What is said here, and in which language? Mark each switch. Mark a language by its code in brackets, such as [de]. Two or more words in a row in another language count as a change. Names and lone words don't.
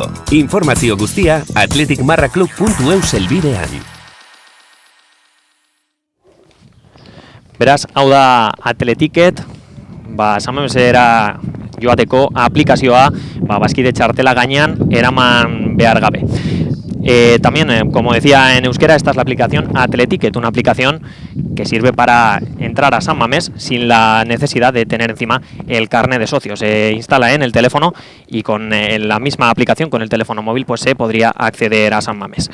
[eu] Informazio guztia atletikmarraklub.eu helbidean. Beraz, hau da Atletiket, San Mamesera joateko aplikazioa Bazkide txartela gainean eraman behar gabe. [es] También, como decía en euskera, esta es la aplicación Atletiket, una aplicación que sirve para entrar a San Mamés sin la necesidad de tener encima el carnet de socio. Se instala en el teléfono y con la misma aplicación, con el teléfono móvil, pues se podría acceder a San Mamés.